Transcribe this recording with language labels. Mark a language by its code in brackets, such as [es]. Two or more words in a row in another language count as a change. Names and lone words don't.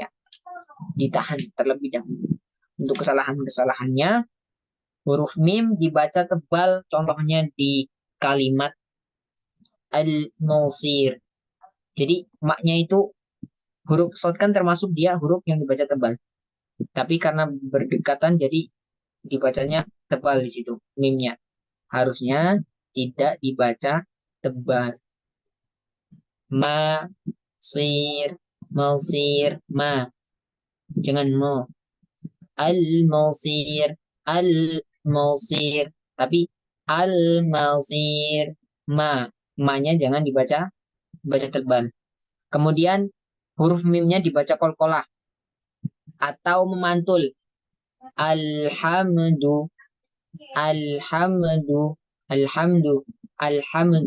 [id] Ditahan terlebih dahulu. Untuk kesalahan-kesalahannya, huruf mim dibaca tebal, contohnya di kalimat al-mausir. Jadi maknya itu huruf shad kan termasuk dia huruf yang dibaca tebal. Tapi karena berdekatan jadi dibacanya tebal di situ mimnya. Harusnya tidak dibaca tebal. [ar] Ma, sir, mausir, ma. [id] Jangan mo. [ar] Al-mausir, al-mausir. [id] Tapi al-mausir, [ar] ma. [id] Ma-nya jangan dibaca tebal. Kemudian huruf mimnya dibaca kolkolah atau memantul. [ar] Alhamdu, alhamdu, alhamdu, alhamdu.